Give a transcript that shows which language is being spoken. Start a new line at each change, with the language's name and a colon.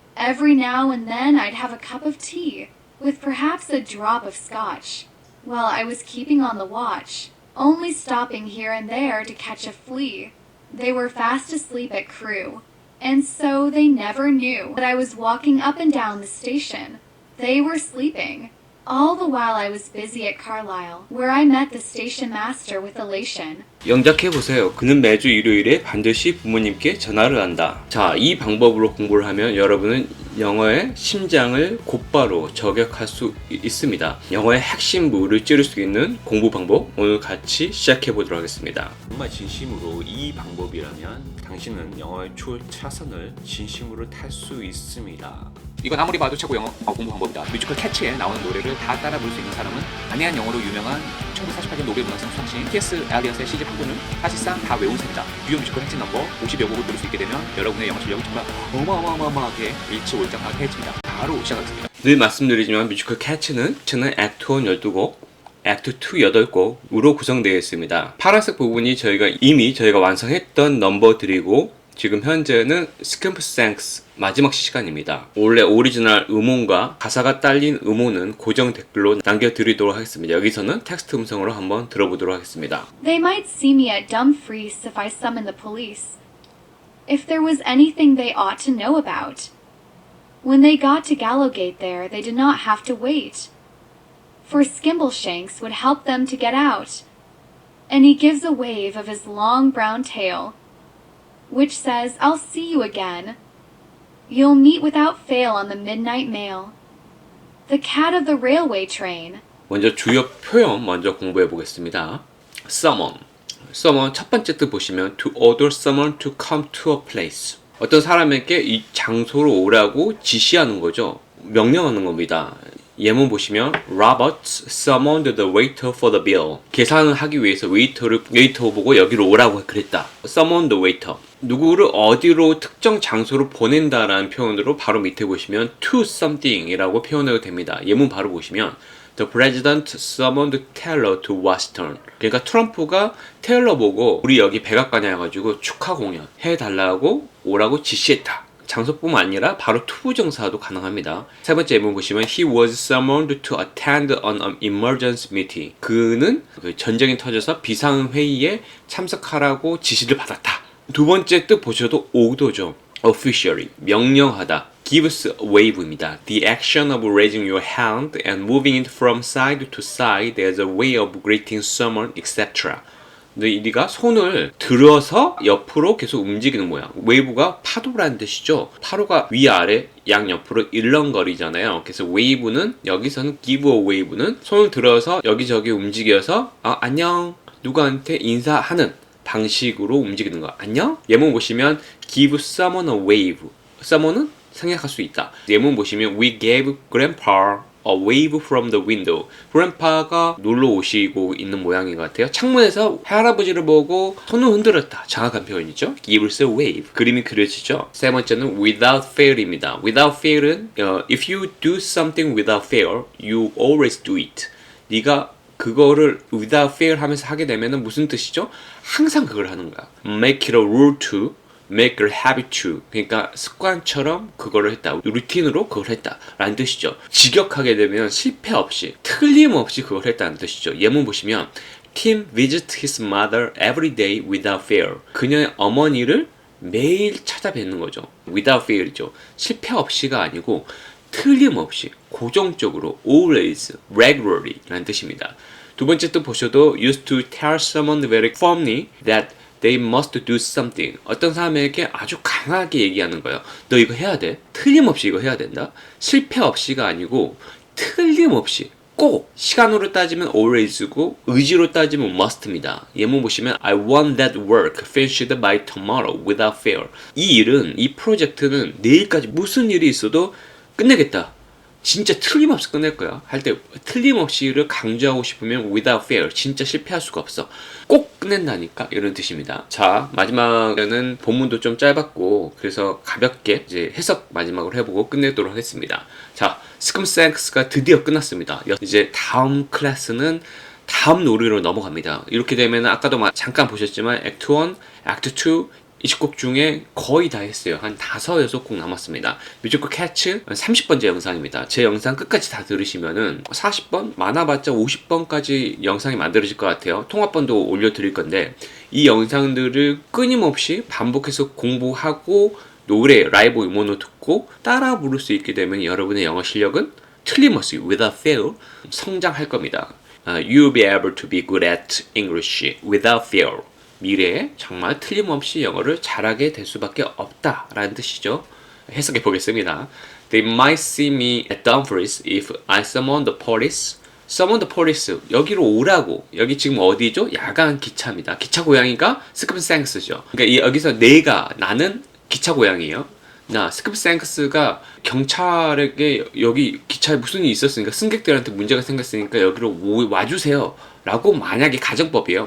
English: Every now and then I'd have a cup of tea, with perhaps a drop of scotch, while I was keeping on the watch, only stopping here and there to catch a flea. They were fast asleep at Crewe, and so they never knew that I was walking up and down the station. They were sleeping. All the while I was busy at Carlisle, where I met the station master with elation.
Korean: 영작해보세요. 그는 매주 일요일에 반드시 부모님께 전화를 한다. 자, 이 방법으로 공부를 하면 여러분은 영어의 심장을 곧바로 저격할 수 있습니다. 영어의 핵심부를 찌를 수 있는 공부 방법 오늘 같이 시작해보도록 하겠습니다. 정말 진심으로 이 방법이라면 당신은 영어의 초차선을 진심으로 탈 수 있습니다. 이건 아무리 봐도 최고 영어 공부 방법이다. 뮤지컬 캐치에 나오는 노래를 다 따라 부를 수 있는 사람은 안해한 영어로 유명한 1948년 노벨 문학상 수상신 T.S. 엘리엇의 시집 한 권을 사실상 다 외운 셈이다. 주요 뮤지컬 핵심 넘버 50여 곡을 부를 수 있게 되면 여러분의 영어 실력은 정말 어마어마하게 일치월장하게 바로 시작하겠습니다. 늘 말씀드리지만 뮤지컬 캐치는 액트 1 12곡, 액트 2 8곡으로 구성되어 있습니다. 파란색 부분이 저희가 완성했던 넘버들이고 지금 현재는 스캠프생스 마지막 시간입니다. 원래 오리지널 음원과 가사가 딸린 음원은 고정 댓글로 남겨드리도록 하겠습니다. 여기서는 텍스트 음성으로 한번 들어보도록 하겠습니다.
English: They might see me at Dumfries if I summoned the police. If there was anything they ought to know about. When they got to Gallowgate there, they did not have to wait. For Skimbleshanks would help them to get out. And he gives a wave of his long brown tail, which says, I'll see you again. You'll meet without fail on the midnight mail. The cat of the railway train.
Korean: 먼저 주요 표현 먼저 공부해 보겠습니다.
English: Summon. Summon
Korean: 첫 번째 뜻 보시면
English: to order someone to come to a place.
Korean: 어떤 사람에게 이 장소로 오라고 지시하는 거죠. 명령하는 겁니다. 예문 보시면
English: Robert summoned the waiter for the bill.
Korean: 계산을 하기 위해서 웨이터 보고 여기로 오라고 그랬다.
English: Summon the waiter.
Korean: 누구를 어디로 특정 장소로 보낸다라는 표현으로 바로 밑에 보시면
English: to something
Korean: 이라고 표현해도 됩니다. 예문 바로 보시면
English: The president summoned Taylor to Washington.
Korean: 그러니까 트럼프가 테일러 보고 우리 여기 백악관에 와가지고 축하 공연 해달라고 오라고 지시했다. 장소뿐만 아니라 바로 투부정사도 가능합니다. 세 번째 예문 보시면
English: He was summoned to attend an emergency meeting.
Korean: 그는 전쟁이 터져서 비상회의에 참석하라고 지시를 받았다. 두 번째 뜻 보셔도 오도죠.
English: Officially,
Korean: 명령하다.
English: Gives wave입니다. The action of raising your hand and moving it from side to side as a way of greeting someone, etc.
Korean: 네가 손을 들어서 옆으로 계속 움직이는 모양. 웨이브가 파도라는 뜻이죠. 파도가 위아래 양옆으로 일렁거리잖아요. 그래서 웨이브는 여기서는
English: give a wave
Korean: 는 손을 들어서 여기저기 움직여서 안녕 누구한테 인사하는 방식으로 움직이는 거. 안녕? 예문 보시면
English: give someone a wave.
Korean: someone은 생략할 수 있다.
English: 예문 보시면 we gave grandpa a wave from the window.
Korean: grandpa가 놀러 오시고 있는 모양인 것 같아요. 창문에서 할아버지를 보고 손을 흔들었다. 정확한 표현이죠.
English: give us a wave.
Korean: 그림이 그려지죠. 세 번째는 without fail입니다.
English: without fail은 if you do something without fail, you always do it.
Korean: 네가 그거를
English: without fail
Korean: 하면서 하게 되면은 무슨 뜻이죠? 항상 그걸 하는 거야.
English: make it a rule to, make it a habit to.
Korean: 그러니까 습관처럼 그거를 했다. 루틴으로 그걸 했다. 라는 뜻이죠. 직역하게 되면 실패 없이, 틀림없이 그걸 했다는 뜻이죠. 예문 보시면
English: Tim visits his mother every day without fail.
Korean: 그녀의 어머니를 매일 찾아뵙는 거죠.
English: without fail
Korean: 이죠. 실패 없이가 아니고 틀림없이, 고정적으로,
English: always, regularly
Korean: 라는 뜻입니다. 두 번째 또 보셔도
English: used to tell someone very firmly that they must do something.
Korean: 어떤 사람에게 아주 강하게 얘기하는 거예요. 너 이거 해야 돼. 틀림없이 이거 해야 된다. 실패 없이가 아니고 틀림없이, 꼭. 시간으로 따지면 always고 의지로 따지면 must입니다. 예문 보시면
English: I want that work finished by tomorrow without fail.
Korean: 이 일은, 이 프로젝트는 내일까지 무슨 일이 있어도 끝내겠다. 진짜 틀림없이 끝낼 거야. 할 때 틀림없이를 강조하고 싶으면
English: without fail.
Korean: 진짜 실패할 수가 없어. 꼭 끝낸다니까 이런 뜻입니다. 자, 마지막에는 본문도 좀 짧았고 그래서 가볍게 이제 해석 마지막으로 해보고 끝내도록 하겠습니다. 자, 스컴센스가 드디어 끝났습니다. 이제 다음 클래스는 다음 놀이로 넘어갑니다. 이렇게 되면 아까도 잠깐 보셨지만 액트 1, 액트 2 20곡 중에 거의 다 했어요. 한 5, 6곡 남았습니다. 뮤지컬 캐츠 30번째 영상입니다. 제 영상 끝까지 다 들으시면은 40번? 많아봤자 50번까지 영상이 만들어질 것 같아요. 통합본도 올려드릴 건데 이 영상들을 끊임없이 반복해서 공부하고 노래, 라이브 음원을 듣고 따라 부를 수 있게 되면 여러분의 영어 실력은 틀림없이
English: without fail
Korean: 성장할 겁니다.
English: You'll be able to be good at English without fail.
Korean: 미래에 정말 틀림없이 영어를 잘하게 될 수밖에 없다라는 뜻이죠. 해석해 보겠습니다.
English: They might see me at Dumfries if I summon the police. Summon the police.
Korean: 여기로 오라고. 여기 지금 어디죠? 야간 기차입니다. 기차 고양이가 스크립생스죠. 그러니까 여기서 나는 기차 고양이에요. 스크립생스가 경찰에게 여기 기차에 무슨 일이 있었으니까 승객들한테 문제가 생겼으니까 여기로 와주세요 라고 만약에 가정법이에요.